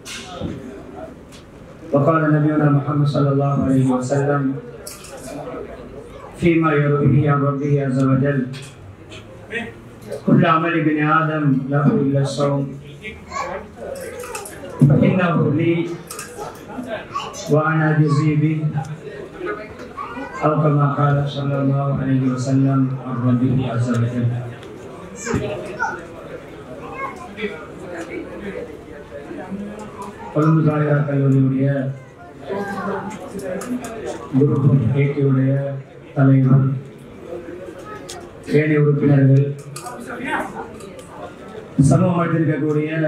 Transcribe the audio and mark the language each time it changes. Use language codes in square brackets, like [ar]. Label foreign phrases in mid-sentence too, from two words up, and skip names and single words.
[ar] وقال نبينا محمد صلى الله عليه وسلم فيما يرويه عن ربه عز وجل: كل عمل ابن آدم له إلا الصوم فإنه لي وأنا أجزي به، أو كما قال صلى الله عليه وسلم عن ربه عز وجل. [ta] கொழும்பு சாலிகா கல்லூரியுடைய குரு ஏற்றியுடைய தலைவர், ஏனைய உறுப்பினர்கள், சமூகத்தில் இருக்கக்கூடிய